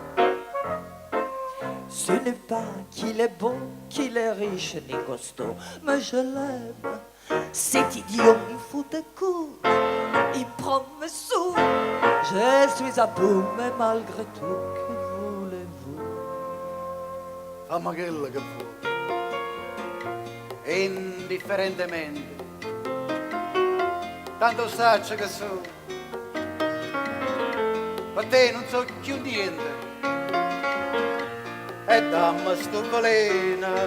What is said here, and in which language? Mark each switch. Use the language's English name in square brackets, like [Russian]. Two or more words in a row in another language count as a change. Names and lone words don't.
[French] Ce n'est pas qu'il est beau, qu'il est riche ni costaud, mais je l'aime. Cet idiot, il fout des coups, il prend mes sous. Je suis à bout, mais malgré tout, que voulez-vous? [Italian] Fammi quello che vuoi. Indifferentemente. Tanto saccio che so. Per te non so più niente. E dammi sto veleno.